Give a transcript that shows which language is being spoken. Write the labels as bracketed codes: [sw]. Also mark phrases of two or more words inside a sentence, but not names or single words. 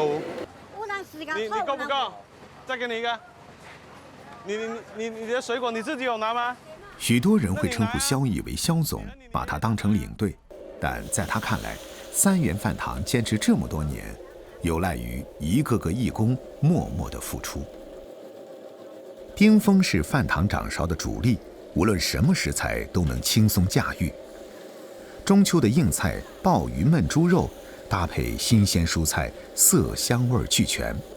[zh] 我嗱時間你夠不夠？再給你一個。你的水果你自己有拿嗎？許多人會稱呼蕭毅為蕭總，把他當成領隊，但在他看來，3元飯堂堅持這麼多年，有賴於一個個義工默默的付出。丁峰是饭堂掌勺的主力，无论什么食材都能轻松驾驭。中秋的硬菜鲍鱼焖猪肉，搭配新鲜蔬菜，色香味俱全。